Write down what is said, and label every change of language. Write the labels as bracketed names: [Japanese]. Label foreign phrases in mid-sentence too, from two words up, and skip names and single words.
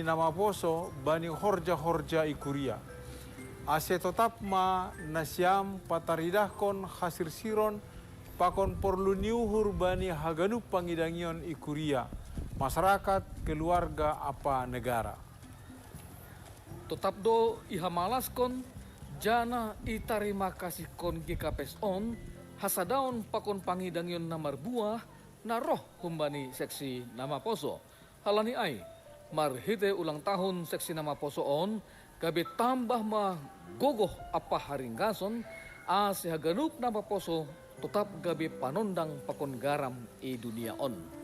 [Batak Simalungun] Nama Poso bani horja-horja ikuria ase tetap ma nasyam pataridahkon hasir siron pakon porlu niuhur bani haganup pangidangion ikuria [Indonesian] masyarakat keluarga [Batak Simalungun] apa negara. Tetap do ihamalaskon jana itarima kasih kon GKPS on hasadaon pakon pangidangyon na marbuah na roh humbani seksi Nama Poso. Halani ay, marhite [Indonesian] ulang tahun [Batak Simalungun] seksi Nama Poso on, gabi tambah ma gogoh apa haringgason, si haganup Nama Poso tetap gabi panondang pakon garam i dunia on.